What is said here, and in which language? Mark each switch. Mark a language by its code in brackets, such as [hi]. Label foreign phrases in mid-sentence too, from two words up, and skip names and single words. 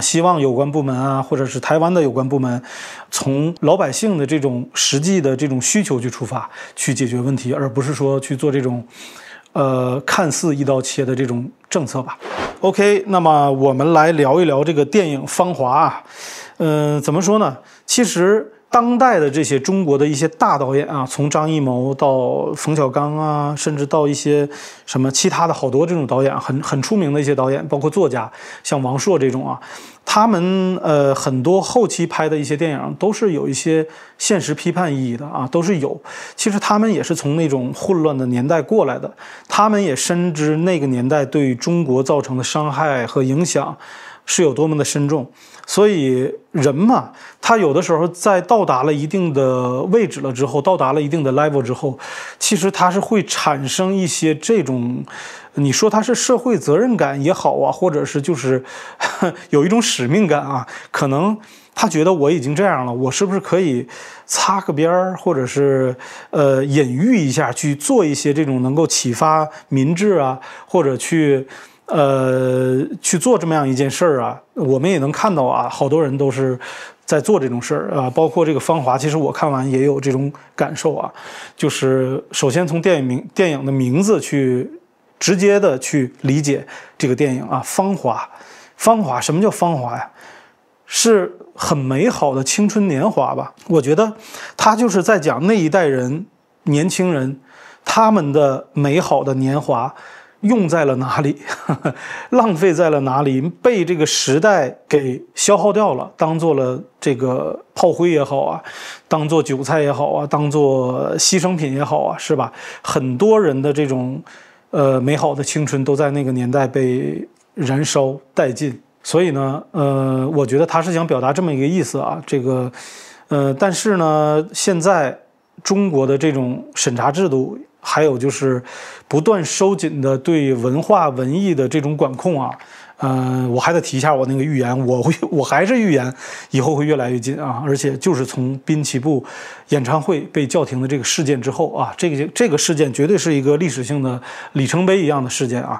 [zh] 希望有關部門啊，或者是台灣的有關部門，從老百姓的這種實際的這種需求去出發，去解決問題，而不是說去做這種看似一刀切的這種政策吧。OK， 那麼我們來聊一聊這個電影《芳華》啊。怎麼說呢？其實當代的這些中國的一些大導演啊，從張藝謀到馮小剛啊，甚至到一些什麼其他的好多這種導演，很出名的一些導演，包括作家，像王朔這種啊，他們很多後期拍的一些電影都是有一些現實批判意義的啊，都是有。其實他們也是從那種混亂的年代過來的，他們也深知那個年代對中國造成的傷害和影響是有多麼的深重。所以人嘛，他有的時候在到達了一定的位置了之後，到達了一定的 level 之後，其實他是會產生一些這種，你說他是社會責任感也好啊，或者是就是有一種使命感啊，可能他覺得我已經這樣了，我是不是可以擦個邊兒，或者是隱喻一下，去做一些這種能夠啟發民智啊，或者去做這麼樣一件事兒啊，我們也能看到啊，好多人都是在做这種事兒啊，包括這個《芳華》，其實我看完也有這種感受啊，就是首先從電影的名字去直接的去理解這個電影啊，《芳華》，芳華，什麼叫芳華呀？是很美好的青春年華吧？我覺得他就是在講那一代人年輕人他們的美好的年華用在了哪裡，浪費在了哪裡，被這個時代給消耗掉了，當做了這個炮灰也好啊，當做韭菜也好啊，当做犧牲品也好啊，是吧？很多人的这种美好的青春都在那個年代被燃燒殆盡。所以呢，我覺得他是想表達這麼一個意思啊，這個但是呢，現在中國的這種審查制度，還有就是不斷收緊的對文化文藝的這種管控啊，我還得提一下我那個預言，我還是預言以後會越來越緊啊，而且就是從濱崎步演唱會被叫停的這個事件之後啊，這個事件絕對是一個歷史性的里程碑一樣的事件啊。